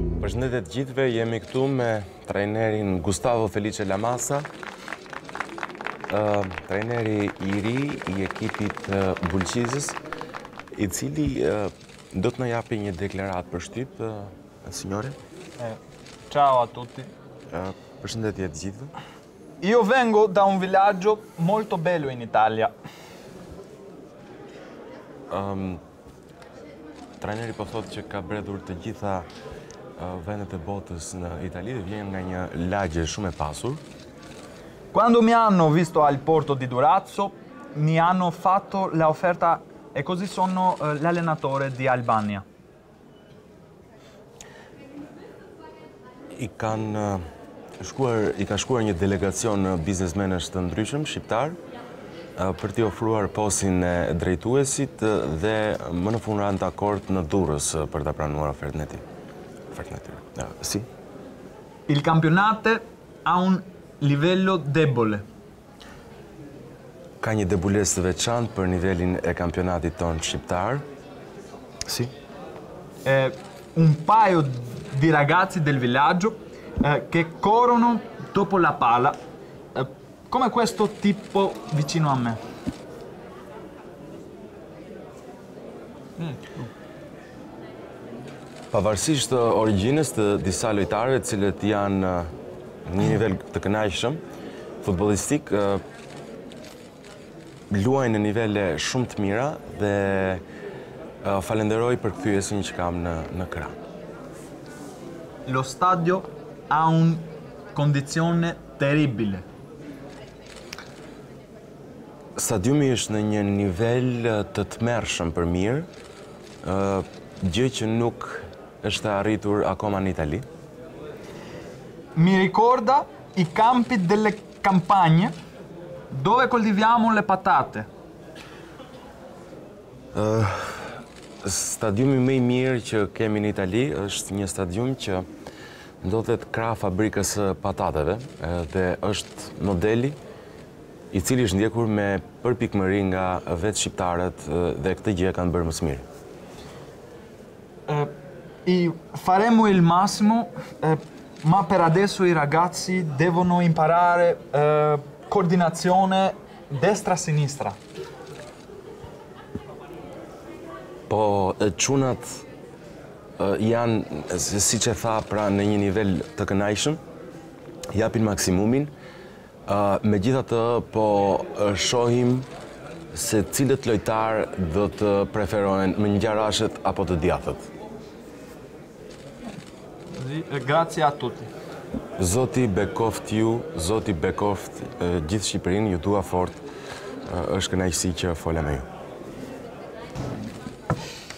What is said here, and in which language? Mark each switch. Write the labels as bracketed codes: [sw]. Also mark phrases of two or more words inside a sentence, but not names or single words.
[sq] Përshëndetje të gjithëve, jemi këtu me trajnerin Gustavo Felice Lamasa, trajneri i ri i ekipit Bulqizës, i cili do të na japi një deklaratë për shtyp, [it] signore. Ciao a tutti. [sq] Përshëndetje të gjithëve. [it] Io vengo da un villaggio molto bello in Italia. [sq] Trajneri po thotë që ka bredhur të gjitha vendet e botës në Itali dhe vjen nga një lagje shumë e pasur. [it] Quando mi hanno visto al porto di Durazzo, mi hanno fatto l'offerta e così sono l'allenatore di Albania. [sq] I ka shkuar një delegacion biznesmenësh të ndryshëm shqiptar për t'i ofruar postin e drejtuesit dhe më në fund ranë dakord në Durrës për ta pranuar ofertën e tij. [it] Sì. Il campionato ha un livello debole. [sq] Ka një debulesë të veçantë për nivelin e kampionatit tonë shqiptar. [it] Sì. Un paio di ragazzi del villaggio che corrono dopo la palla, come questo tipo vicino a me. [sq] Pavarësisht origjinës të disa lojtarëve të cilët janë në një nivel të kënaqshëm futbollistik, luajnë në nivele shumë të mira dhe falenderoj për kthyesin që kam në krah. [it] Lo stadio ha un condizione terribile. [sq] Stadiumi është në një nivel të tmerrshëm për mirë, gjë që nuk është arritur akoma në Itali. [it] Mi ricorda i campi delle campagne dove coltiviamo le patate. [sq] Stadiumi më i mirë që kemi në Itali është një stadium që ndodhet krah fabrikës së patateve dhe është modeli i cili është ndjekur me përpikmëri nga vetë shqiptarët dhe këtë gjë kanë bërë më së miri. [it] Faremo il massimo, ma per adesso i ragazzi devono imparare coordinazione destra-sinistra. [sq] Po çunat janë, siç e tha, pra në një nivel të kënaqshëm, japin maksimumin. Megjithatë, po shohim se cilët lojtar do të preferohen më ngjyrashët apo të djathtët. [it] Grazie a tutti. [sq] Zoti bekoft ju, Zoti bekoft gjithë Shqipërinë, ju dua fort, është kënaqësi që fola me ju.